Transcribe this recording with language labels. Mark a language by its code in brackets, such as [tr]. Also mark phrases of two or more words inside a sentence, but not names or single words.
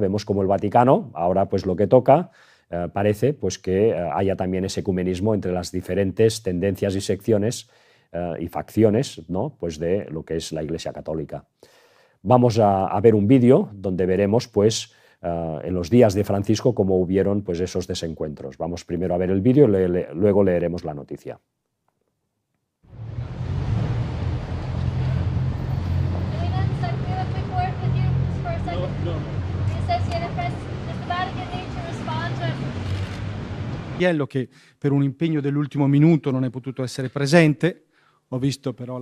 [es] Vemos como el Vaticano, ahora pues lo que toca, parece pues que haya también ese ecumenismo entre las diferentes tendencias y secciones y facciones, ¿no? Pues de lo que es la Iglesia Católica. Vamos a ver un vídeo donde veremos pues en los días de Francisco cómo hubieron pues esos desencuentros. Vamos primero a ver el vídeo y luego leeremos la noticia. [it] Che per un impegno dell'ultimo minuto non è potuto essere presente, ho visto però